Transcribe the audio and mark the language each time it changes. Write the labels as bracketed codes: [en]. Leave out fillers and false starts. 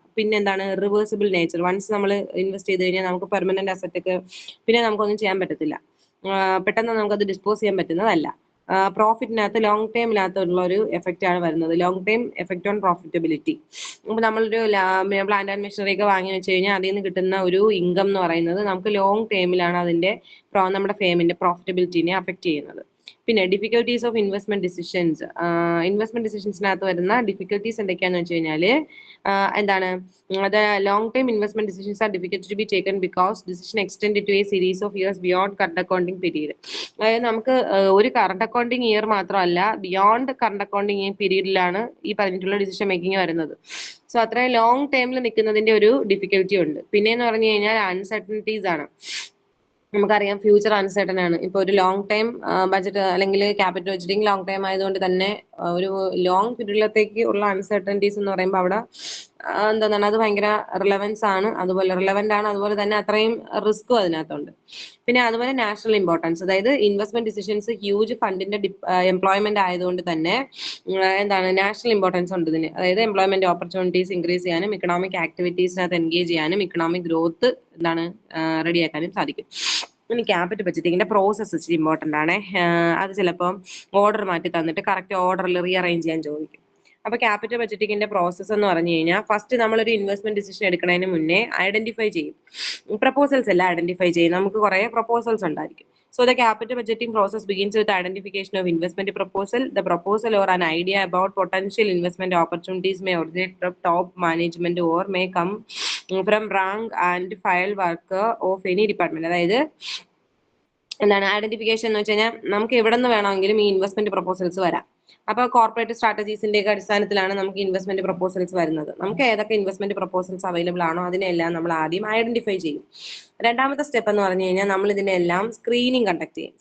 [ml] പിന്നെ എന്താണ്, reversible nature, once നമ്മൾ ഇൻവെസ്റ്റ് ചെയ്ത് കഴിഞ്ഞാൽ നമുക്ക് പെർമനന്റ് അസറ്റ് ഒക്കെ പിന്നെ നമുക്കൊന്നും ചെയ്യാൻ പറ്റത്തില്ല, പെട്ടെന്ന് നമുക്കത് ഡിസ്പോസ് ചെയ്യാൻ പറ്റുന്നതല്ല. പ്രോഫിറ്റിനകത്ത് ലോങ് ടൈമിനകത്തുള്ള ഒരു എഫക്റ്റ് ആണ് വരുന്നത്, long time effect on profitability. അപ്പൊ നമ്മളൊരു പ്ലാന്റ് ആൻഡ് മെഷീനറി ഒക്കെ വാങ്ങി വെച്ച് കഴിഞ്ഞാൽ അതിൽ നിന്ന് കിട്ടുന്ന ഒരു ഇൻകം എന്ന് പറയുന്നത് നമുക്ക് ലോങ് ടൈമിലാണ് അതിന്റെ നമ്മുടെ ഫേമിന്റെ പ്രോഫിറ്റബിലിറ്റിനെ അഫക്ട് ചെയ്യുന്നത്. പിന്നെ difficulties of investment decisions, investment ഡിസിഷൻസിനകത്ത് വരുന്ന ഡിഫിക്കൽട്ടീസ് എന്തൊക്കെയാന്ന് വെച്ച് കഴിഞ്ഞാല് എന്താണ്, [en] the long term investment decisions are difficult to be taken because decision extended to a series of years beyond current accounting period. [ml] അതായത് നമുക്ക് ഒരു കറണ്ട് അക്കൗണ്ടിങ് ഇയർ മാത്രമല്ല, beyond current accounting പീരീഡിലാണ് ഈ പറഞ്ഞിട്ടുള്ള ഡിസിഷൻ മേക്കിംഗ് വരുന്നത്. സോ അത്രയും long ടൈമിൽ നിൽക്കുന്നതിന്റെ ഒരു ഡിഫിക്കൽറ്റി ഉണ്ട്. പിന്നെയെന്ന് പറഞ്ഞു കഴിഞ്ഞാൽ അൺസർട്ടനിറ്റീസ് ആണ്. നമുക്കറിയാം ഫ്യൂച്ചർ അൺസർട്ടൺ ആണ്. ഇപ്പൊ ഒരു ലോങ് ടൈം ബഡ്ജറ്റ് അല്ലെങ്കിൽ ക്യാപിറ്റൽ ബഡ്ജറ്റിംഗ് ലോങ് ടൈം ആയതുകൊണ്ട് തന്നെ ഒരു ലോങ് പീരീഡിലത്തേക്ക് ഉള്ള അൺസർട്ടനിറ്റീസ് എന്ന് പറയുമ്പോൾ അവിടെ എന്താണ്, അത് ഭയങ്കര റിലവൻസ് ആണ്, അതുപോലെ റിലവന്റ് ആണ്, അതുപോലെ തന്നെ അത്രയും റിസ്ക്കും അതിനകത്തുണ്ട്. പിന്നെ അതുപോലെ നാഷണൽ ഇമ്പോർട്ടൻസ്, അതായത് ഇൻവെസ്റ്റ്മെന്റ് ഡിസിഷൻസ് ഹ്യൂജ് ഫണ്ടിന്റെ എംപ്ലോയ്മെന്റ് ആയതുകൊണ്ട് തന്നെ എന്താണ്, നാഷണൽ ഇമ്പോർട്ടൻസ് ഉണ്ട് ഇതിന്. അതായത് എംപ്ലോയ്മെന്റ് ഓപ്പർച്യൂണിറ്റീസ് ഇൻക്രീസ് ചെയ്യാനും ഇക്കണോമിക് ആക്ടിവിറ്റീസിനകത്ത് എൻഗേജ് ചെയ്യാനും ഇക്കണോമിക് ഗ്രോത്ത് എന്താണ് റെഡിയാക്കാനും സാധിക്കും. ഇനി ക്യാപിറ്റൽ ബഡ്ജറ്റിങ്ങിന്റെ പ്രോസസ്സ് ഇച്ചിരി ഇമ്പോർട്ടന്റ് ആണ്. അത് ചിലപ്പം ഓർഡർ മാറ്റി തന്നിട്ട് കറക്റ്റ് ഓർഡറിൽ റീഅറേഞ്ച് ചെയ്യാൻ ചോദിക്കും. അപ്പൊ ക്യാപിറ്റൽ ബഡ്ജറ്റിംഗിന്റെ പ്രോസസ്സ് എന്ന് പറഞ്ഞു കഴിഞ്ഞാൽ ഫസ്റ്റ് നമ്മളൊരു ഇൻവെസ്റ്റ്മെന്റ് ഡിസിഷൻ എടുക്കുന്നതിന് മുന്നേ ഐഡന്റിഫൈ ചെയ്യും. പ്രപ്പോസൽസ് എല്ലാം ഐഡന്റിഫൈ ചെയ്യും. നമുക്ക് കുറെ പ്രപ്പോസൽസ് ഉണ്ടായിരിക്കും. [en] So the capital budgeting process begins with the identification of investment proposal. The proposal or an idea about potential investment opportunities may originate from top management or may come from rank and file worker of any department. [ml] അതായത് എന്താണ് identification എന്ന് വെച്ച് കഴിഞ്ഞാൽ നമുക്ക് എവിടെ നിന്ന് വേണമെങ്കിലും ഈ ഇൻവെസ്റ്റ്മെന്റ് പ്രപ്പോസൽസ് വരാം. അപ്പൊ കോർപ്പറേറ്റ് സ്ട്രാറ്റജീസിന്റെ ഒക്കെ അടിസ്ഥാനത്തിലാണ് നമുക്ക് ഇൻവെസ്റ്റ്മെന്റ് പ്രപ്പോസൽസ് വരുന്നത്. നമുക്ക് ഏതൊക്കെ ഇൻവെസ്റ്റ്മെന്റ് പ്രപ്പോസൽസ് അവൈലബിൾ ആണോ അതിനെല്ലാം നമ്മൾ ആദ്യം ഐഡന്റിഫൈ ചെയ്യും. രണ്ടാമത്തെ സ്റ്റെപ്പ് എന്ന് പറഞ്ഞു കഴിഞ്ഞാൽ നമ്മൾ ഇതിനെല്ലാം സ്ക്രീനിങ് കണ്ടക്ട് ചെയ്യും.